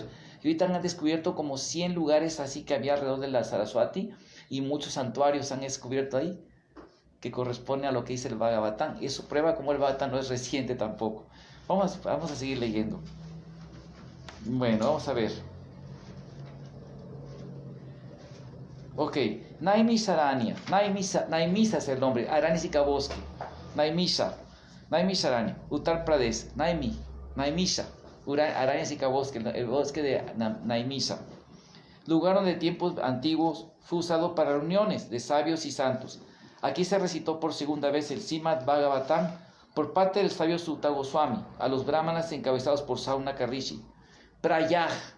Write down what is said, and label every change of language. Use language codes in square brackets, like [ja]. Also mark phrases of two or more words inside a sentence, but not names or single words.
[es] Y ahorita han descubierto como 100 lugares así que había alrededor de la Saraswati, y muchos santuarios han descubierto ahí, que corresponde a lo que dice el Bhagavatam. Y eso prueba como el Bhagavatam no es reciente tampoco. Vamos a seguir leyendo. Bueno, vamos a ver. Ok, Naimisaranya. Naimisa es el nombre. Aranyasika bosque. Naimisaranya. Uttar Pradesh. Naimisa. Aranyasika bosque. El bosque de Naimisa. Lugar donde en tiempos antiguos fue usado para reuniones de sabios y santos. Aquí se recitó por segunda vez el Srimad Bhagavatam por parte del sabio Sutta Goswami a los brahmanas encabezados por Saunaka Rishi. Prayag.